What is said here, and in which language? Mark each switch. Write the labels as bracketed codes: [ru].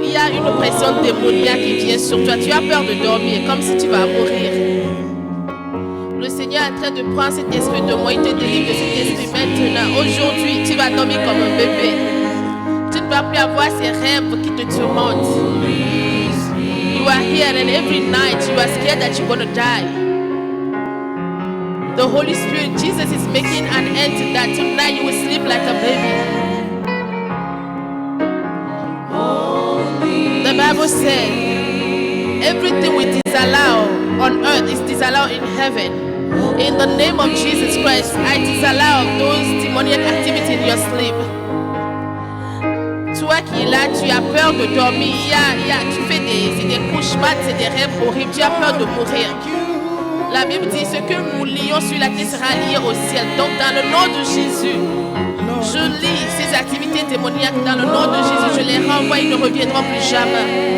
[fr] une oppression démoniaque qui vient sur toi. Tu as peur de dormir, comme si tu vas mourir. Le Seigneur est en train de prendre cet esprit de moi. Il te délivre de cet esprit maintenant. Aujourd'hui, tu vas dormir comme un bébé. Tu ne vas plus avoir ces rêves qui te tourmentent. [en] You are here and every night you are scared that you're going to die. The Holy Spirit, Jesus is making an end to that. Tonight you will sleep like a baby. The Bible says everything we disallow on earth is disallowed in heaven. In the name of Jesus Christ, I disallow those demonic activities in your sleep. [fr] Toi qui es là, tu as peur de dormir, tu fais des cauchemars, c'est des rêves horribles, tu as peur de mourir. La Bible dit ce que nous lions sur la terre sera lié au ciel. Donc dans le nom de Jésus, je lis ces activités démoniaques dans le nom de Jésus, je les renvoie, ils ne reviendront plus jamais.